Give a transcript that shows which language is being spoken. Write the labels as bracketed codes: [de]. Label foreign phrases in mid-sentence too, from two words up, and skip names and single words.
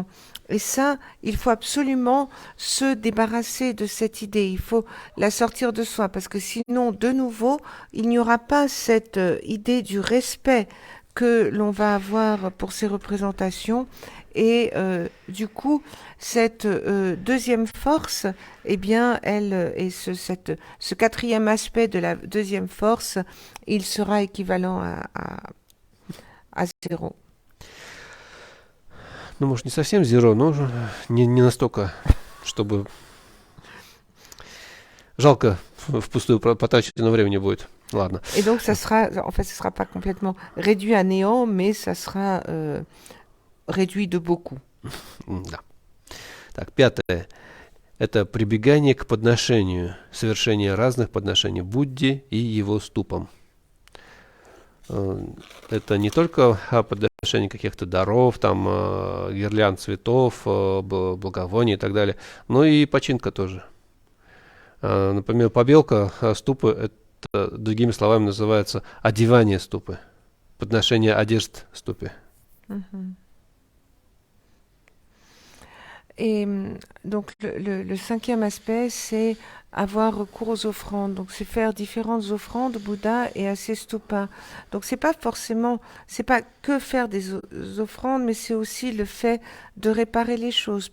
[fr] Et ça, il faut absolument se débarrasser de cette idée, il faut la sortir de soi, parce que sinon, de nouveau, il n'y aura pas cette idée du respect que l'on va avoir pour ces représentations. Et du coup, cette deuxième force, eh bien, ce quatrième aspect de la deuxième force, il sera équivalent à 0. [ru] Ну, может, не совсем zéro, но не настолько, чтобы... Жалко, впустую потраченного времени будет. Ладно. [fr] Et donc, ça sera, en fait, ce sera pas complètement réduit à néant, mais ça sera réduit de beaucoup. [ru] Да. Так, пятое. Это прибегание к подношению, совершение разных подношений Будде и его ступам. Это не только подношение каких-то даров, там, гирлянд цветов, благовоний и так далее, но и починка тоже. Например, побелка ступы, это, другими словами, называется одевание ступы, подношение одежд ступе. Mm-hmm. [fr] Et donc le cinquième aspect, c'est avoir recours aux offrandes. Donc c'est faire différentes offrandes au Bouddha et à ses stupas. Donc c'est pas que faire des offrandes, mais c'est aussi le fait de réparer les choses.